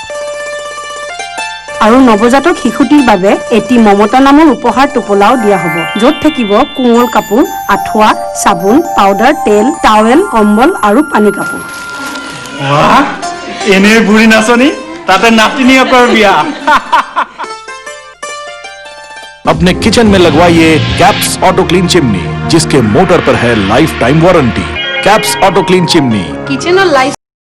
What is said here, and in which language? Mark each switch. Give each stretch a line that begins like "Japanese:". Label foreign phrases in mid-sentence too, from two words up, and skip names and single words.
Assamese: আৰু নৱজাতক শিশুটিৰ বাবে এটি মমতা নামৰ উপহাৰ টোপোলাও দিয়া হ'ব য'ত থাকিব কোমল কাপোৰ আঠুৱা চাবোন পাউডাৰ তেল টাৱেল কম্বল আৰু পানী কাপোৰ বাহ এনে বুঢ়ী নাচনি তাতে নাতিনীয়েকৰ বিয়া
Hindi: अपने किचन में लगवाइए कैप्स ऑटो क्लीन चिमनी जिसके मोटर पर है
English: life time warranty
Hindi: कैप्स ऑटो क्लीन चिमनी किचन और लाइफ